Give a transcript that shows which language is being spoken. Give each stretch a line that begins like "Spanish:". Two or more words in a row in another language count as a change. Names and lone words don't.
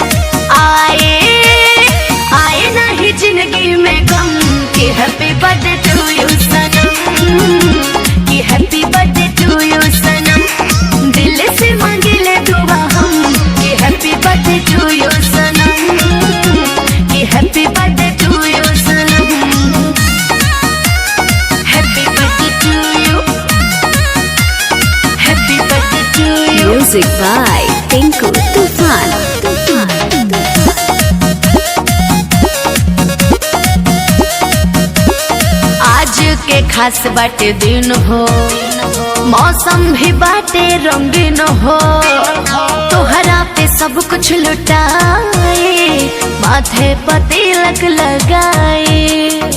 Bhojpuri: आए आए नहीं जिंदगी में गम, कि
English: happy birthday to you
Bhojpuri: सनम, कि
English: happy birthday to you
Bhojpuri: सनम। दिल से मांगे ले दुआ हम, कि
English: happy birthday to you
Bhojpuri: सनम, कि
English: happy birthday to you
Bhojpuri: सनम।
English: happy birthday to you, happy birthday to you. music by
Bhojpuri: टिंकू तूफान। आज के खास बाटे दिन हो, मौसम भी बाटे रंगीन हो, तोहरा पे सब कुछ लुटाए, माथे पर तिलक लगाए,